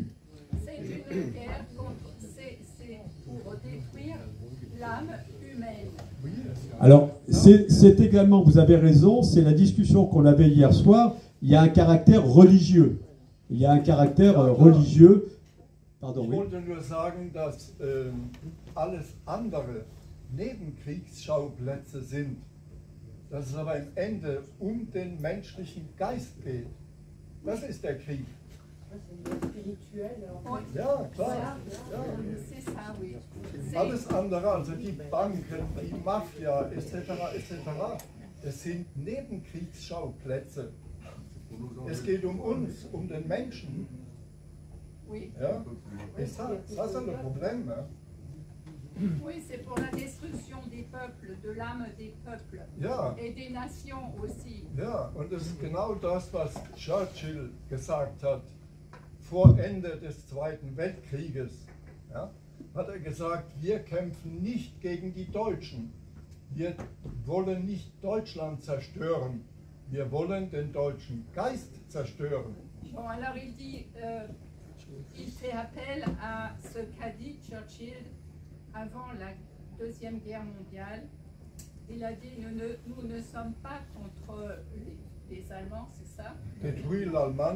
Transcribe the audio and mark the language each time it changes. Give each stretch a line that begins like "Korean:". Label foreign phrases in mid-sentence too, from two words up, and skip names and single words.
French: C'est une guerre contre, c'est pour détruire l'âme humaine. Alors, c'est également, vous avez raison, c'est la discussion qu'on avait hier soir, il y a un caractère religieux. Il y a un caractère religieux. Pardon,
German: Ich
French: oui.
German: wollte nur sagen, dass alles andere Nebenkriegsschauplätze sind, dass es aber am Ende den menschlichen Geist geht. Das ist der Krieg.
French: Oui.
German: Ja, klar.
French: Voilà.
German: Ja.
French: C'est ça, oui. C'est-
German: Alles andere, also die Banken, die Mafia etc., das sind Nebenkriegsschauplätze. Es geht um uns, um den Menschen.
French: Oui, Ja? Et ça c'est le problème. Hein? oui, c'est pour la destruction des peuples, de l'âme des peuples
German: Ja,
French: et des nations aussi.
German: ja, und das ist genau das, was Churchill gesagt hat vor Ende des Zweiten Weltkrieges. Ja? Hat er gesagt, wir kämpfen nicht gegen die Deutschen. Wir wollen nicht Deutschland zerstören. Wir wollen den deutschen Geist zerstören.
French: Bon, alors il dit, il fait appel à ce qu'a dit Churchill avant la Deuxième Guerre mondiale. Il a dit, nous ne sommes pas contre les Allemands, c'est ça, Détruire l'Allemagne.